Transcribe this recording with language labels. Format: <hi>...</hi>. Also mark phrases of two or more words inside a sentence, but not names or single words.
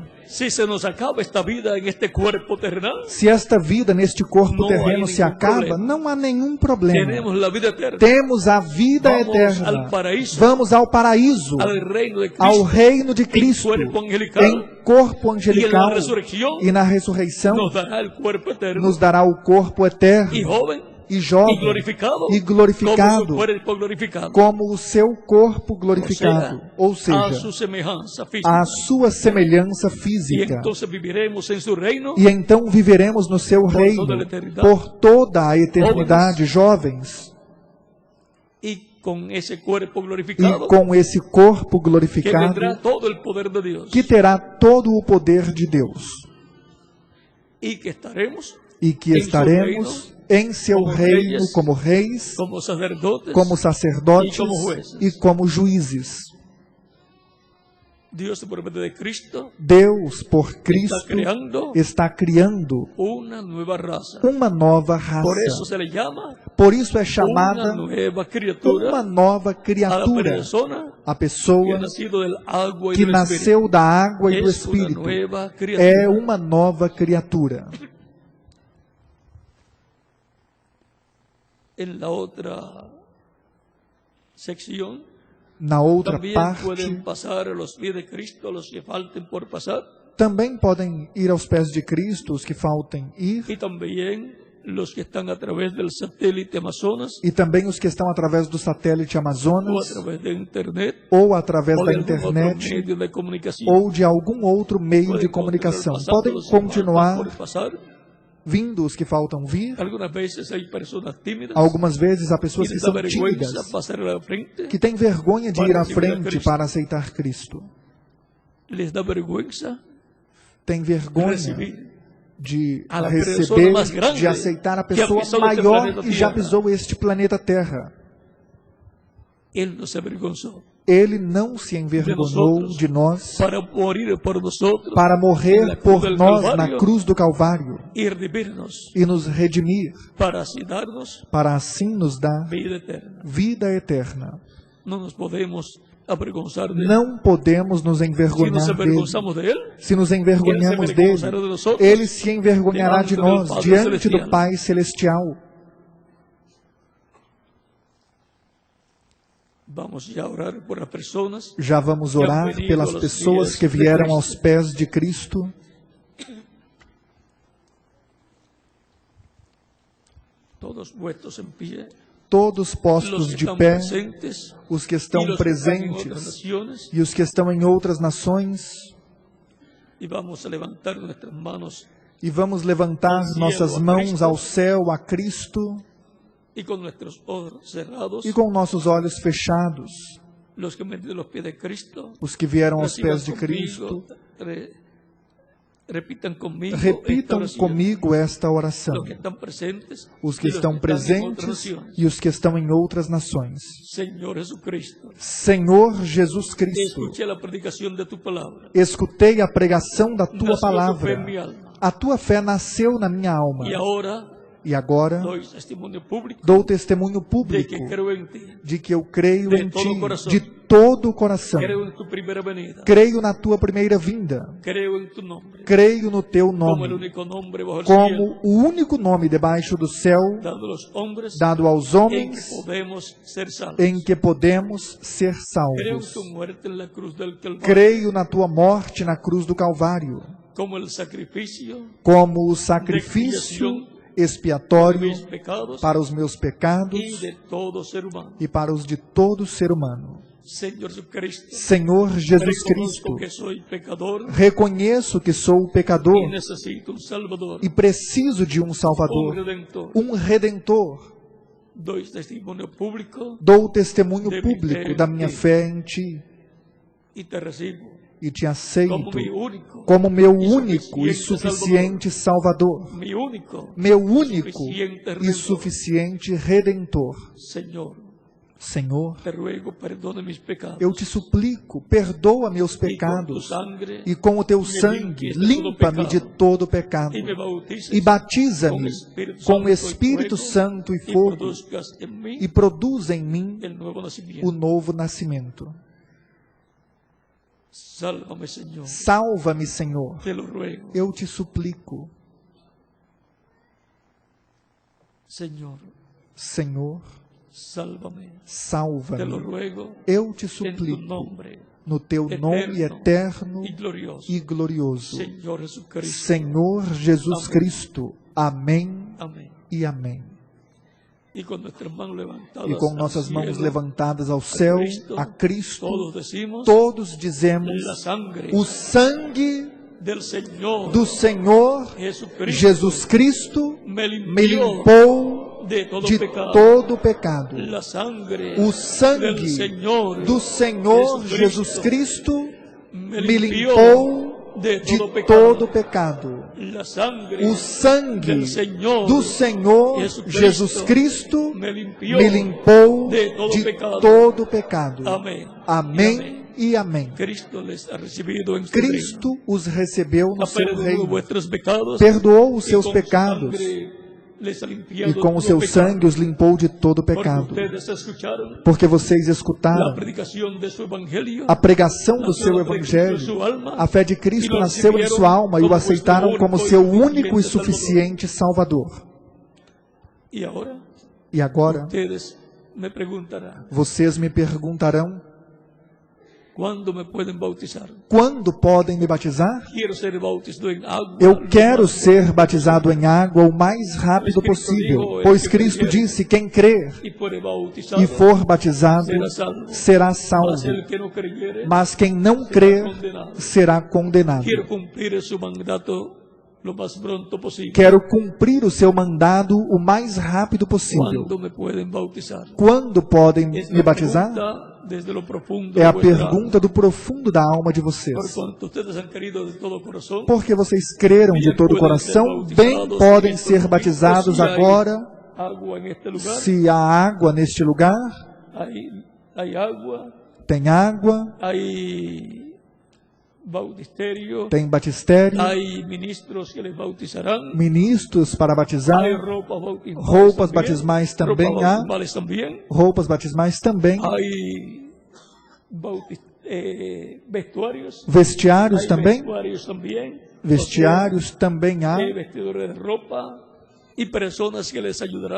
<es>Si se nos acaba esta vida en este cuerpo terrenal,</es> <pt>Se esta vida neste corpo Não há terreno se nenhum acaba, problema. não há nenhum problema.</pt> <es>tenemos la vida eterna.</es> <pt>Temos a vida</pt> <es>Vamos</es> <pt>eterna.</pt> <es>al paraíso,</es> <pt>Vamos ao paraíso,</pt> <es>al reino de</es> <pt>ao</pt> <es>Cristo,</es> <pt>reino de</pt> <es>en</es> <pt>Cristo,</pt> <es>cuerpo angelical,</es> <pt>em corpo angelical,</pt> <es>resurrección,</es> <pt>e na ressurreição</pt> <es>nos dará el cuerpo eterno</es> <pt>nos dará o corpo eterno</pt> <es>y joven</es> <pt>e</pt> <es>y</es> <pt>jovem</pt> <es>glorificado,</es> <pt>e glorificado,</pt> <es>como su cuerpo glorificado,</es> <pt>como o seu corpo glorificado, ou</pt> <es>a</es> <pt>seja,</pt> <es>su semejanza</es> <pt>a</pt> <es>física.</es> <pt>sua semelhança</pt> <es>Y</es> <pt>física.</pt> <es>entonces viviremos en su reino</es> <pt>E então viveremos no seu reino toda a eternidade. por toda a eternidade, jovens,</pt> <es>y con ese cuerpo</es> <pt>e</pt> <es>glorificado</es> <pt>com esse corpo</pt> <es>que</es> <pt>glorificado</pt> <es>tendrá todo el poder de Dios</es> <pt>que terá todo o poder de Deus</pt> <es>y que estaremos</es> <pt>e que em seu estaremos em seu</pt> <es>como reino</es> <pt>reis, como reis,</pt> <es>como sacerdotes.</es> <pt>como sacerdotes</pt> <es>e como jueces.</es> <pt>e como juízes.</pt> <es>Dios por medio de Cristo</es> <pt>Deus, por Cristo,</pt> <es>creando</es> <pt>está criando</pt> <es>una nueva raza.</es> <pt>uma nova raça.</pt> <es>Por eso se le llama</es> <pt>Por isso é</pt> <es>una</es> <pt>chamada</pt> <es>nueva criatura</es> <pt>uma nova</pt> <es>a la</es> <pt>criatura.</pt> <es>persona</es> <pt>A</pt> <es>que</es> <pt>pessoa</pt> <es>ha nacido del agua y</es> <pt>que</pt> <es>del Espíritu.</es> <pt>nasceu da água e do</pt> <es>Es una</es> <pt>Espírito.</pt> <es>nueva criatura.</es> <pt>É uma nova criatura.</pt> <es>En la otra sección</es> <pt>Na outra</pt> <es>también</es> <pt>parte,</pt> <es>pueden pasar a los pies de Cristo los que falten por pasar,</es> <pt>também podem ir aos pés de Cristo os que faltem ir,</pt> <es>y también los que están a través del satélite Amazonas</es> <pt>e também os que estão através do satélite</pt> <es>o a</es> <pt>Amazonas,</pt> <es>través de internet</es> <pt>ou através</pt> <es>o</es> <pt>da</pt> <es>de algún otro</es> <pt>internet,</pt> <es>medio de comunicación.</es> <pt>ou de algum outro meio de</pt> <es>Pueden</es> <pt>comunicação.</pt> <es>continuar</es> <pt>Podem</pt> <es>pasando los que faltan</es> <pt>continuar</pt> <es>por pasar.</es> <pt>vindo os que faltam vir.</pt> <es>Algunas veces hay personas tímidas</es> <pt>Algumas vezes há</pt> <es>y</es> <pt>pessoas que</pt> <es>les da</es> <pt>são</pt> <es>vergüenza</es> <pt>tímidas,</pt> <es>pasar a la frente,</es> <pt>que têm vergonha de ir à frente para aceitar Cristo.</pt> <es>les da vergüenza</es> <pt>Têm vergonha</pt> <es>recibir</es> <pt>de</pt> <es>a la</es> <pt>receber,</pt> <es>persona más grande</es> <pt>de aceitar a</pt> <es>que ha</es> <pt>pessoa</pt> <es>pisado este</es> <pt>maior</pt> <es>planeta</es> <pt>que já</pt> <es>Tierra.</es> <pt>pisou este planeta Terra.</pt> <es>Él no se avergonzó</es> <pt>Ele não se envergonhou</pt> <es>nosotros,</es> <pt>de nós</pt> <es>para morir por nosotros</es> <pt>para</pt> <es>en</es> <pt>morrer</pt> <es>la cruz</es> <pt>por</pt> <es>del</es> <pt>nós na</pt> <es>Calvario</es> <pt>cruz do Calvário</pt> <es>y redimirnos</es> <pt>e nos redimir,</pt> <es>para así darnos</es> <pt>para assim nos dar</pt> <es>vida eterna.</es> <pt>vida eterna.</pt> <es>No nos podemos avergonzar de él.</es> <pt>Não podemos nos</pt> <es>Si nos</es> <pt>envergonhar dele.</pt> <es>avergonzamos de él,</es> <pt>Se nos envergonhamos Ele se dele,</pt> <es>avergonzará de nosotros,</es> <pt>ele se envergonhará de diante do nós</pt> <es>Padre</es> <pt>diante do</pt> <es>Celestial.</es> <pt>Pai Celestial.</pt> <es>vamos ya a orar por las personas</es> <pt>Já vamos orar pelas pessoas que vieram aos pés de Cristo.</pt> <es>todos puestos en pie,</es> <pt>Todos</pt> <es>los</es> <pt>postos</pt> <es>que</es> <pt>de</pt> <es>están</es> <pt>pé,</pt> <es>presentes</es> <pt>os que</pt> <es>y</es> <pt>estão</pt> <es>los que están en otras</es> <pt>presentes</pt> <es>naciones,</es> <pt>e os que estão em outras nações.</pt> <es>y vamos a levantar nuestras manos</es> <pt>E vamos levantar nossas mãos ao céu, a Cristo,</pt> <es>y con nuestros ojos cerrados,</es> <pt>e com nossos olhos fechados,</pt> <es>los que han venido a los pies de Cristo,</es> <pt>os que vieram aos</pt> <es>reciban</es> <pt>pés de Cristo,</pt> <es>repitan conmigo esta</es> <pt>repitam</pt> <es>oración.</es> <pt>comigo esta oração.</pt> <es>Los que están presentes</es> <pt>Os que</pt> <es>y los</es> <pt>estão</pt> <es>están en otras</es> <pt>presentes</pt> <es>naciones.</es> <pt>e os que estão em outras nações.</pt> <es>Señor Jesucristo,</es> <pt>Senhor Jesus Cristo,</pt> <es>escuché la predicación de tu palabra.</es> <pt>escutei a pregação da tua</pt> <es>Nació tu fe</es> <pt>palavra.</pt> <es>en mi alma.</es> <pt>A tua fé nasceu na minha alma.</pt> <es>Y ahora</es> <pt>E agora</pt> <es>doy testimonio público</es> <pt>dou testemunho</pt> <es>de</es> <pt>público</pt> <es>que creo en ti,</es> <pt>de que eu creio</pt> <es>de</es> <pt>em</pt> <es>todo</es> <pt>ti, coração. de todo o coração.</pt> <es>creo en tu primera venida,</es> <pt>Creio na tua primeira vinda.</pt> <es>creo en tu nombre,</es> <pt>Creio no teu</pt> <es>como el</es> <pt>nome,</pt> <es>único nombre bajo el cielo,</es> <pt>como o único nome debaixo do céu</pt> <es>dado a los hombres</es> <pt>dado aos</pt> <es>en que</es> <pt>homens</pt> <es>podemos ser salvos.</es> <pt>em que podemos ser</pt> <es>Creo en</es> <pt>salvos.</pt> <es>tu muerte en la cruz del Calvario,</es> <pt>Creio na tua morte na cruz do Calvário,</pt> <es>como el sacrificio</es> <pt>como o sacrifício expiatório</pt> <es>de mis pecados</es> <pt>para os meus pecados</pt> <es>y de todo ser humano.</es> <pt>e para os de todo ser humano.</pt> <es>Señor Jesucristo,</es> <pt>Senhor Jesus Cristo,</pt> <es>reconozco que soy pecador</es> <pt>reconheço que sou</pt> <es>y</es> <pt>pecador</pt> <es>necesito un Salvador,</es> <pt>e preciso de um</pt> <es>un</es> <pt>Salvador,</pt> <es>Redentor.</es> <pt>um Redentor.</pt> <es>Doy testimonio público</es> <pt>Dou testemunho</pt> <es>De</es> <pt>público</pt> <es>mi</es> <pt>da fé em minha ti. fé em Ti</pt> <es>y te recibo</es> <pt>e te aceito</pt> <es>como mi único,</es> <pt>como meu e único e suficiente Salvador,</pt> <es>mi único,</es> <pt>meu único</pt> <es>suficiente</es> <pt>e</pt> <es>Redentor.</es> <pt>suficiente Redentor.</pt> <es>Señor,</es> <pt>Senhor,</pt> <es>te ruego, perdone mis pecados.</es> <pt>eu te suplico, perdoa meus</pt> <es>y con tu</es> <pt>pecados</pt> <es>sangre</es> <pt>e com o teu</pt> <es>me</es> <pt>sangue</pt> <es>limpies de todo</es> <pt>limpa-me de</pt> <es>pecado.</es> <pt>todo pecado</pt> <es>y me bautices</es> <pt>e batiza-me com o Espírito</pt> <es>fuego,</es> <pt>Santo e</pt> <es>y</es> <pt>fogo</pt> <es>produzcas en mí</es> <pt>e produza em mim</pt> <es>el nuevo</es> <pt>o</pt> <es>nacimiento.</es> <pt>novo nascimento.</pt> <es>Sálvame, Señor,</es> <pt>Salva-me, Senhor,</pt> <es>te lo ruego.</es> <pt>eu te suplico.</pt> <es>Señor,</es> <pt>Senhor,</pt> <es>sálvame, te lo</es> <pt>salva-me.</pt> <es>ruego</es> <pt>Eu te</pt> <es>en tu</es> <pt>suplico</pt> <es>nombre</es> <pt>no teu nome eterno</pt> <es>y glorioso.</es> <pt>e glorioso.</pt> <es>Señor Jesucristo.</es> <pt>Senhor Jesus Amém. Cristo. Amém</pt> <es>Amén.</es> <pt>e amém.</pt> <es>Y con nuestras manos levantadas</es> <pt>E com</pt> <es>al</es> <pt>nossas mãos</pt> <es>cielo,</es> <pt>levantadas ao céu, a Cristo,</pt> <es>todos decimos,</es> <pt>todos dizemos:</pt> <es>la sangre</es> <pt>o sangue</pt> <es>del Señor</es> <pt>do Senhor</pt> <es>Jesucristo</es> <pt>Jesus Cristo</pt> <es>me</es> <pt>me</pt> <es>limpió</es> <pt>limpou</pt> <es>de todo</es> <pt>de</pt> <es>pecado.</es> <pt>todo pecado.</pt> <es>La sangre</es> <pt>O</pt> <es>del</es> <pt>sangue</pt> <es>Señor</es> <pt>do Senhor</pt> <es>Jesucristo</es> <pt>Jesus Cristo</pt> <es>me</es> <pt>me</pt> <es>limpió</es> <pt>limpou</pt> <es>de</es> <pt>de</pt> <es>todo pecado.</es> <pt>todo pecado.</pt> <es>La sangre</es> <pt>O sangue</pt> <es>del Señor</es> <pt>do Senhor</pt> <es>Jesucristo</es> <pt>Jesus Cristo</pt> <es>me limpió</es> <pt>me limpou</pt> <es>de todo</es> <pt>de</pt> <es>pecado.</es> <pt>todo pecado.</pt> <es>Amén.</es> <pt>Amém e amém.</pt> <es>Cristo les ha recibido en su reino.</es> <pt>Cristo os recebeu no</pt> <es>Ha</es> <pt>seu</pt> <es>perdonado</es> <pt>reino,</pt> <es>vuestros pecados</es> <pt>perdoou os</pt> <es>y</es> <pt>seus</pt> <es>con su</es> <pt>pecados</pt> <es>sangre les ha limpiado</es> <pt>e com o</pt> <es>todo</es> <pt>seu</pt> <es>pecado.</es> <pt>sangue os limpou de todo</pt> <es>Porque</es> <pt>pecado.</pt> <es>ustedes escucharon</es> <pt>Porque vocês</pt> <es>la</es> <pt>escutaram</pt> <es>predicación de su evangelio,</es> <pt>a pregação do</pt> <es>nació</es> <pt>seu</pt> <es>la fe de Cristo en</es> <pt>evangelho.</pt> <es>su alma,</es> <pt>A fé de Cristo nasceu em sua alma e o aceitaram como seu único e suficiente Salvador.</pt> <es>y ahora</es> <pt>E agora,</pt> <es>ustedes me preguntará,</es> <pt>Vocês me perguntarão,</pt> <es>¿cuándo me pueden bautizar?</es> <pt>quando podem me batizar?</pt> <es>Quiero ser bautizado en agua.</es> <pt>Eu quero ser batizado em água o mais rápido possível, pois Cristo disse, quem crer</pt> <es>y fuere bautizado,</es> <pt>e for batizado será</pt> <es>mas</es> <pt>salvo,</pt> <es>el que no creyere</es> <pt>mas quem não crer</pt> <es>condenado.</es> <pt>será condenado.</pt> <es>Quiero cumplir su mandato lo más pronto posible.</es> <pt>Quero cumprir o seu mandado o mais rápido possível.</pt> <es>¿Cuándo me pueden bautizar?</es> <pt>Quando podem</pt> <es>Esta</es> <pt>me batizar?</pt> <es>pregunta desde lo profundo</es> <pt>É a</pt> <es>de vuestra alma.</es> <pt>pergunta do profundo da alma de</pt> <es>Por</es> <pt>vocês.</pt> <es>cuanto ustedes han querido de todo corazón,</es> <pt>Porque vocês creram de todo o coração, bem podem ser batizados agora,</pt> <es>agua en este lugar,</es> <pt>se há água neste lugar,</pt> <es>hay agua,</es> <pt>tem água,</pt> <es>hay bautisterio,</es> <pt>tem batistério,</pt> <es>hay ministros que les bautizarán,</es> <pt>ministros para batizar,</pt> <es>hay roupas bautismales</es> <pt>roupas</pt> <es>también,</es> <pt>batismais também roupas há,</pt> <es>bautismales también,</es> <pt>roupas batismais também,</pt> <es>hay vestuarios,</es> <pt>vestiários</pt> <es>hay</es> <pt>também,</pt> <es>vestuarios también,</es> <pt>vestiários também há,</pt> <es>hay vestidores de ropa y personas que les ayudarán</es>